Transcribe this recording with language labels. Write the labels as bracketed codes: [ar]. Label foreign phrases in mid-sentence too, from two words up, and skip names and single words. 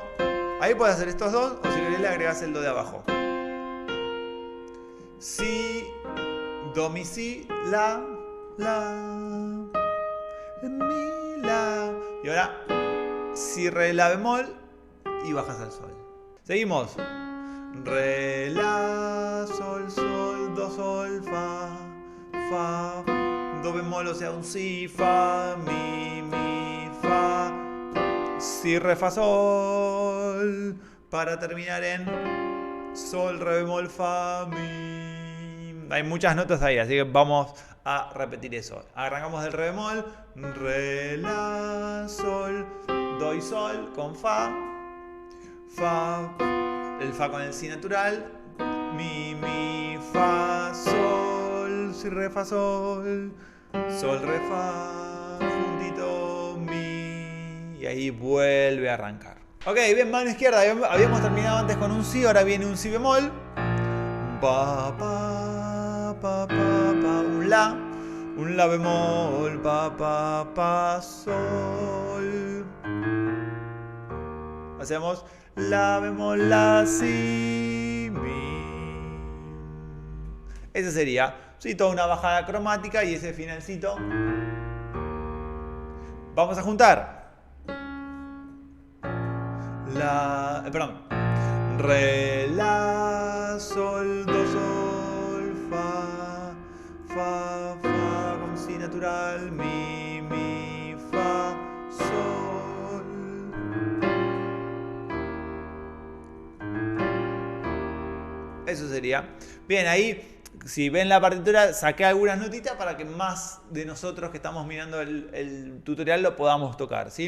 [es] Ahí puedes hacer estos dos, o si querés le agregás el do de abajo. Si, do, mi, si, la, mi, la. Y ahora, si, re, la bemol y bajas al sol. Seguimos. Re, la, sol, sol, do, sol, fa, fa, do bemol, o sea un si, fa, mi, fa, si, re, fa, sol, para terminar en sol, re, bemol, fa, mi. Hay muchas notas ahí, así que vamos a repetir eso. Arrancamos del re bemol, re, la, sol, do y sol con fa, fa, el fa con el si natural, mi, fa, sol, si, re, fa, sol, sol, re, fa, juntito, mi, y ahí vuelve a arrancar. Ok, bien, mano izquierda, habíamos terminado antes con un si, ahora viene un si bemol, pa, pa, pa, pa, pa, un la bemol, pa, pa, pa, sol. Hacemos la bemol, la, si, mi. Ese sería, sí, toda una bajada cromática y ese finalcito. Vamos a juntar. Re, la, sol, do, sol, fa, fa, fa, con si natural, mi, fa, sol. Eso sería. Bien, ahí, si ven la partitura, saqué algunas notitas para que más de nosotros que estamos mirando el tutorial lo podamos tocar, ¿sí?